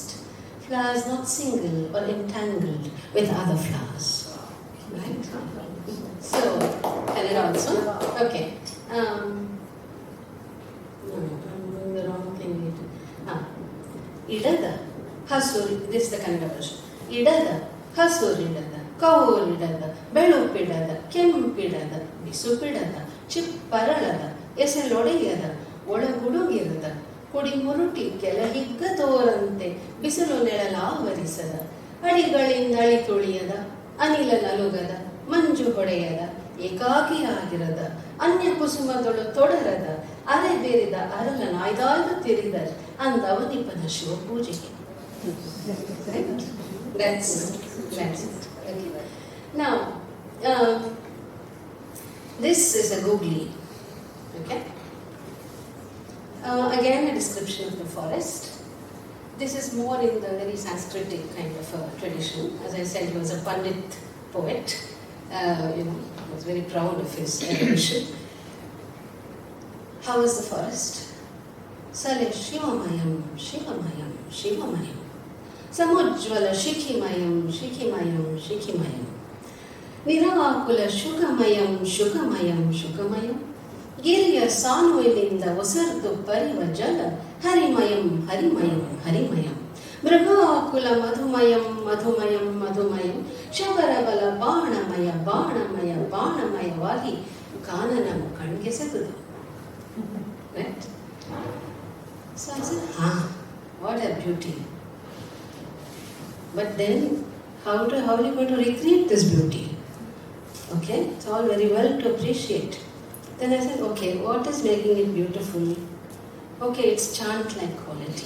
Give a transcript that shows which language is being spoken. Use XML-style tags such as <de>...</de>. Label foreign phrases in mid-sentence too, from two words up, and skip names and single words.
<en>Flowers not single or entangled with other flowers. Right? So, Kannada also? Okay. No, I'm doing the wrong thing.</en> <kn>ಇಡದ, ಹಸುರಿ,</kn> <en>this is the Kannada version.</en> <kn>ಇಡದ, ಹಸುರಿಡದ, ಕೌರಿಡದ ಬೆಳುಪಿಡದ ಕೆಂಪಿಡದ ಬಿಸುಪಿಡದ ಚಿಪ್ಪರಳದ ಎಸೆಲೊಡೆಯದ ಒಳಗುಡುಗಿರದ ಕುಡಿ ಮುರುಟಿ ಕೆಳಹಿಗ್ಗ ತೋರಂತೆ ಬಿಸಿಲು ನೆಳಲಾವರಿಸದ ಅಡಿಗಳಿಂದ ಅಳಿ ತುಳಿಯದ ಅನಿಲ ನಲುಗದ ಮಂಜು ಹೊಡೆಯದ ಏಕಾಕಿಯಾಗಿರದ ಅನ್ಯ ಕುಸುಮದೊಳು ತೊಡರದ ಅರೆ ಬೇರಿದ ಅರಲ ನಾಯ್ದಾಯ್ದು ತಿರಿದರ್ ಅಂದವನಿಪನ ಶಿವಪೂಜೆಗೆ.</kn> <en>That's it. Okay. Now, this is a googly. Okay. Again, a description of the forest. This is more in the very Sanskritic kind of tradition. As I said, he was a Pandit poet. He was very proud of his erudition.</en> <kn>How is the forest? ಸಲೆ ಶಿವಮಯಂ, ಶಿವಮಯಂ, ಶಿವಮಯಂ. ಸಮುಜ್ವಲ ಶಿಖಿಮಯಂ ಶಿಖಿಮಯಂ ಶಿಖಿಮಯಂ ನಿರಾಕುಲ ಶುಕಮಯಂ ಶುಕಮಯಂ ಶುಕಮಯಂ ಗಿರಿಯ ಸಾನುವಿನಿಂದ ಒಸರ್ದು ಪರಿವ ಜಲ ಹರಿಮಯಂ ಹರಿಮಯಂ ಹರಿಮಯಂ ಮೃಗಾಕುಲ ಮಧುಮಯಂ ಮಧುಮಯಂ ಮಧುಮಯಂ ಶಬರಬಲ ಬಾಣಮಯ ಬಾಣಮಯ ಬಾಣಮಯವಾಗಿ ಕಾನನಂ ಕಣ್ಗೆಸೆದುದು.</kn> <en>Right? So I said, what a beauty. But then, how are you going to recreate this beauty? Okay, it's all very well to appreciate. Then I said, okay, what is making it beautiful? Okay, it's chant-like quality.</en>